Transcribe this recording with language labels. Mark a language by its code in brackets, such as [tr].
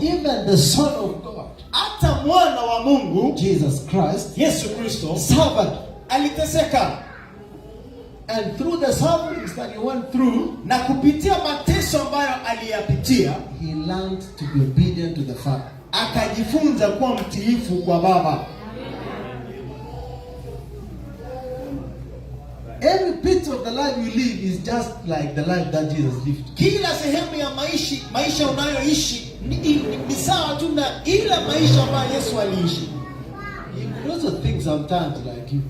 [en] Even the Son of God, [sw] hata mwana wa Mungu, [en] Jesus Christ, [sw] Yesu Kristo, [en] suffered, [sw] aliteseka. [en] And through the sufferings that he went through, [sw] na kupitia mateso ambayo aliyapitia, [en] he learned to be obedient to the Father. [sw] Akajifunza kuwa mtiifu kwa Baba. [en] Every bit of the life you live is just like the life that Jesus lived. [sw] Kila sehemu ya maisha unayoishi ni sawa tu na ile maisha ambayo Yesu aliishi. [en] He also thinks sometimes like you.